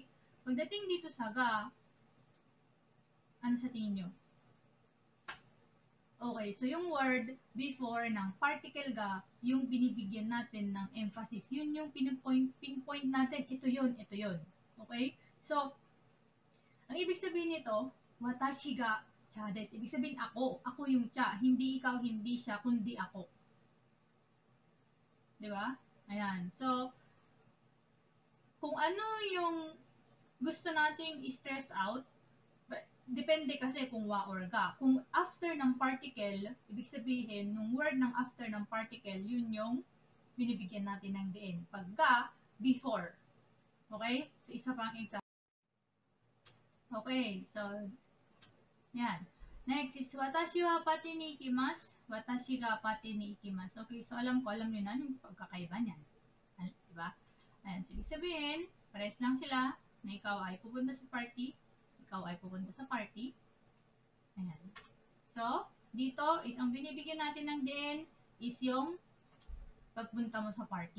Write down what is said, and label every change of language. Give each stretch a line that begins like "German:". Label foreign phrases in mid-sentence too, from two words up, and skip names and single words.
Filipino: Pagdating dito sa ga, ano sa tingin nyo? Okay, so yung
English: word before
Filipino: ng particle ga, yung binibigyan natin ng emphasis. Yun yung pinpoint natin. Ito yun, ito yun. Okay? So, ang ibig sabihin nito,
Japanese: 私が茶です.
Filipino: Ibig sabihin ako. Ako yung cha. Hindi ikaw, hindi siya, kundi ako. Diba? Ayan. So, kung ano yung gusto nating i-stress out, depende kasi kung wa or ga. Kung after ng particle, ibig sabihin, nung word ng after ng particle, yun yung binibigyan natin ng diin. Pag ga, before. Okay? So, isa pang example. Okay. So, yan.
English: Next is,
Japanese: 私はパーティに行きます. 私がパーティに行きます.
Filipino: Okay, so alam nyo na yung pagkakaiba niyan. Diba? Ayan, so ibig sabihin, pares lang sila na ikaw ay pupunta sa party, ikaw ay pupunta sa party. Ayan. So, dito is ang binibigyan natin ng din is yung pagpunta mo sa party.